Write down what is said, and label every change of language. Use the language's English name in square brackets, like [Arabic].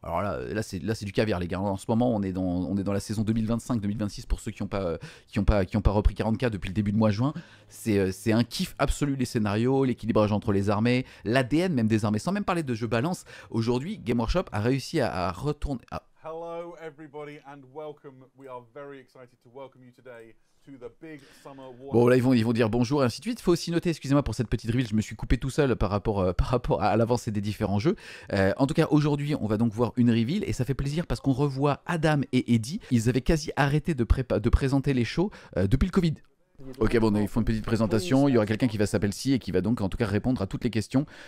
[French] Alors là c'est du caviar, les gars. En ce moment, on est dans la saison 2025-2026, pour ceux qui n'ont pas repris 40K depuis le début de mois de juin. C'est un kiff absolu, les scénarios, l'équilibrage entre les armées, l'ADN même des armées, sans même parler de jeux balance. Aujourd'hui, Game Workshop a réussi à retourner... [English] Hello everybody and welcome. We are very excited to welcome you today to the big summer war. [French] Bon là ils vont dire bonjour et ainsi de suite. Il faut aussi noter, excusez-moi pour cette petite reveal, je me suis coupé tout seul par rapport à l'avancée des différents jeux. En tout cas aujourd'hui on va donc voir une reveal et ça fait plaisir parce qu'on revoit Adam et Eddie. Ils avaient quasi arrêté de présenter les shows depuis le Covid. Ok, bon, ils font une petite présentation, il y aura quelqu'un qui va s'appeler Si et qui va donc en tout cas répondre à toutes les questions.